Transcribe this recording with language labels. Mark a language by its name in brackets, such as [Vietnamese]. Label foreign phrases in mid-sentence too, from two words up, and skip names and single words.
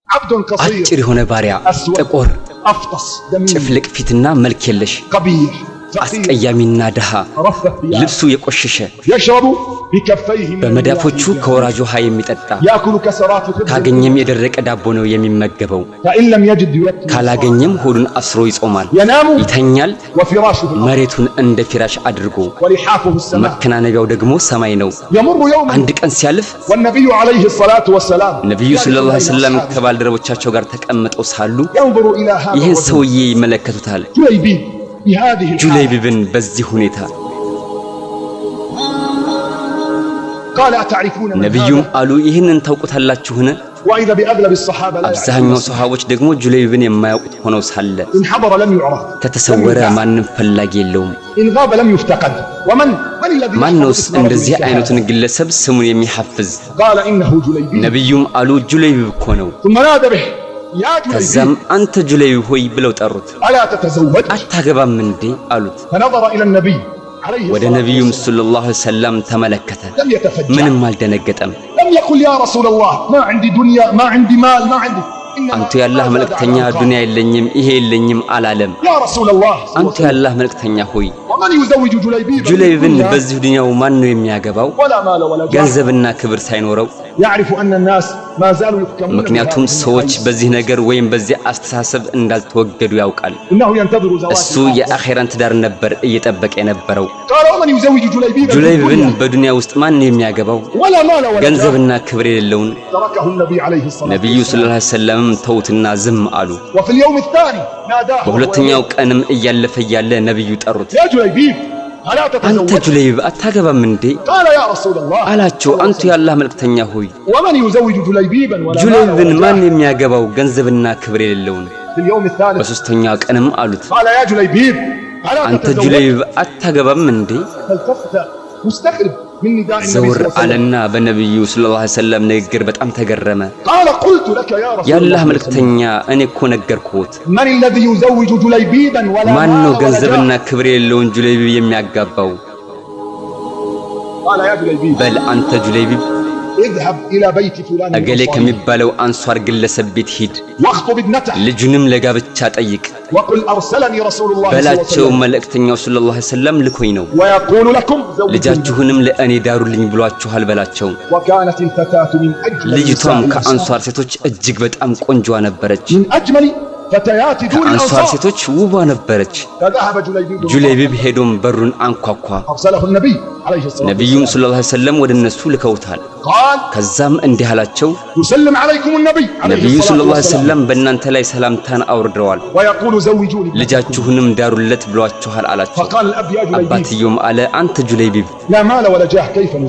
[Arabic] عبد قصير [Amharic] አጭር የሆነ ባሪያ ጥቁር [Arabic] أفطس دميم [Amharic] ጭፍልቅ ፊትና መልክ የለሽ [Arabic] قبيح [Amharic] አስቀያሚና ደሃ ልብሱ የቆሸሸ [Arabic] يشرب بكفيه [Amharic] በመዳፎቹ ከወራጅ ውሃ የሚጠጣ [Arabic] يأكل كسرات الخبز [Amharic] ካገኘም የደረቀ ዳቦ ነው የሚመገበው [Arabic] فإن لم يجد يوكل [Amharic] ካላገኘም ሆዱን አስሮ ይጾማል [Arabic] ينام [Amharic] ይተኛል [Arabic] وفراشه [Amharic] መሬቱን እንደ ፊራሽ አድርጎ [Arabic] ولحافه السماء [Amharic] መከናነቢያው ደግሞ ሰማይ ነው [Arabic] يمر يوم [Amharic] አንድ ቀን ሲያልፍ [Arabic] والنبي عليه الصلاة والسلام [Amharic] ነብዩ [Arabic] صلى الله عليه وسلم [Amharic] ከባልደረቦቻቸው ጋር ተቀምጠው ሳሉ [Arabic] ينظر إلى هذا [Amharic] ይህን ሰውዬ ይመለከቱታል [Arabic] جليبيب بهذه [Amharic] ጁለይቢብን በዚህ ሁኔታ [Arabic] قال أتعرفون من [Amharic] ነብዩም [Arabic] هذا [Amharic] አሉ ይህንን ታውቁታላችሁን [Arabic] وإذا بأغلب الصحابة لا [Amharic] አብዛኛው ሰሃቦች ደግሞ ጁለይቢብን የማያውቁት ሆነው ሳለ [Arabic] إن حضر لم يعرف [Amharic] ከተሰወረ ማንንም ፈላጊ የለውም [Arabic] إن غاب لم يفتقد ومن الذي [Amharic] ማንነውስ እንደዚህ አይነቱን ግለሰብ ስሙን የሚሐፍዝ [Arabic] قال إنه جليبيب [Amharic] ነብዩም አሉ ጁለይቢብ እኮ ነው [Arabic] ثم نادى به يا [Amharic] ከዛም [Arabic] جليبيب [Amharic] አንተ ጁለይቢብ ሆይ ብለው ጠሩት [Arabic] ألا تتزوج [Amharic] አታገባም እንዴ አሉት [Arabic] فنظر إلى النبي عليه [Amharic] ወደ [Arabic] الصلاة [Amharic] ነብዩም [Arabic] والسلام صلى الله عليه وسلم [Amharic] ተመለከተ [Arabic] لم يتفجع [Amharic] ምንም አልደነገጠም [Arabic] لم يقل يا رسول الله ما عندي دنيا ما عندي مال ما عندي [Amharic] አንተ ያላህ መልእክተኛ ዱንያ የለኝም ይሄ የለኝም አላለም [Arabic] يا رسول الله [Amharic] አንተ ያላህ መልእክተኛ ሆይ [Arabic] ومن يزوج جليبيب [Amharic] ጁለይቢብን በዚህ ዱንያው ማን ነው የሚያገባው [Arabic] ولا مال ولا جاه [Amharic] ገንዘብና ክብር ሳይኖረው [Arabic] يعرف أن الناس ما زالوا يحكمون [Amharic] ምክንያቱም ሰዎች በዚህ ነገር ወይም በዚህ አስተሳሰብ እንዳልተወገዱ ያውቃል [Arabic] إنه ينتظر زواج [Amharic] እሱ የአኺራን ትዳር ነበር እየጠበቀ የነበረው [Arabic] قال ومن يزوج جليبيب [Amharic] ጁለይቢብን በዱንያ ውስጥ ማን ነው የሚያገባው [Arabic] ولا مال ولا جاه [Amharic] ገንዘብና ክብር የሌለውን [Arabic] تركه النبي عليه الصلاة [Amharic] ነብዩ [Arabic] صلى الله عليه وسلم [Amharic] ተውትና ዝም አሉ [Arabic] وفي اليوم الثاني ناداه [Amharic] በሁለተኛው ቀንም እያለፈ ያለ ነብዩ ጠሩት [Arabic] يا جليبيب ألا [Amharic] አንተ [Arabic] تتزوج [Amharic] ጁለይቢብ አታገባም እንዴ [Arabic] قال يا رسول الله [Amharic] አላቸው አንተ ያላህ መልእክተኛ ሆይ [Arabic] ومن يزوج جليبيبا ولا مال [Amharic] ጁለይቢብን [Arabic] ولا [Amharic] ማን [Arabic] جاه [Amharic] የሚያገባው ገንዘብና ክብር የሌለውን [Arabic] في اليوم الثالث [Amharic] በሶስተኛው ቀንም አሉት [Arabic] قال يا جليبيب ألا [Amharic] አንተ [Arabic] تتزوج [Amharic] ጁለይቢብ አታገባም እንዴ [Arabic] فالتفت مستغرب من نداء النبي [Amharic] ዘውር [Arabic] صلى الله عليه وسلم [Amharic] አለና በነብዩ [Arabic] صلى الله عليه وسلم [Amharic] ንግግር በጣም ተገረመ [Arabic] قال قلت لك يا رسول [Amharic] ያላህ [Arabic] الله [Amharic] መልእክተኛ እኔ እኮ ነገርኩት [Arabic] من الذي يزوج جليبيبا ولا [Amharic] ማን [Arabic] مال [Amharic] ነው [Arabic] ولا [Amharic] ገንዘብና [Arabic] جاه [Amharic] ክብር የሌለውን ጁለይቢብ የሚያጋባው [Arabic] قال يا جليبيب [Amharic] በል አንተ ጁለይቢብ [Arabic] اذهب إلى بيت فلان [Amharic] እገሌ [Arabic] الأنصاري [Amharic] ከሚባለው አንሷር ግለሰብ ቤት ሂድ [Arabic] واخطب ابنته [Amharic] ልጁንም ለጋብቻ ጠይቅ [Arabic] وقل أرسلني رسول الله صلى الله عليه [Amharic] በላቸው [Arabic] وسلم [Amharic] መልእክተኛው [Arabic] صلى الله عليه وسلم [Amharic] ልኮኝ ነው [Arabic] ويقول لكم زوجوا [Amharic] ልጃችሁንም ለእኔ ዳሩልኝ ብሏችኋል በላቸው [Arabic] وكانت الفتاة من أجمل [Amharic] ልጅቷም [Arabic] نساء [Amharic] ከአንሷር ሴቶች እጅግ በጣም ቆንጆ ነበረች [Arabic] من أجمل فتيات دون [Amharic] ከአንሷር [Arabic] الأنصار [Amharic] ሴቶች ውቧ ነበረች [Arabic] فذهب جليبيب [Amharic] ጁለይቢብ ሄዶም በሩን አንኳኳ [Arabic] أرسله النبي عليه الصلاة [Amharic] ነብዩም [Arabic] والسلام صلى الله عليه وسلم [Amharic] ወደ እነሱ ልከውታል [Arabic] قال [Amharic] ከዛም እንዲህ አላቸው [Arabic] يسلم عليكم النبي عليه [Amharic] ነብዩ [Arabic] الصلاة صلى الله عليه والسلام [Amharic] ወሰለም በእናንተ ላይ ሰላምታን አውርደዋል [Arabic] ويقول زوجوني [Amharic] ልጃችሁንም ዳሩለት ብሏችኋል አላቸው [Arabic] فقال الأب يا جليبيب [Amharic] አባትየውም አለ አንተ ጁለይቢብ [Arabic] لا مال ولا جاه كيف نزوج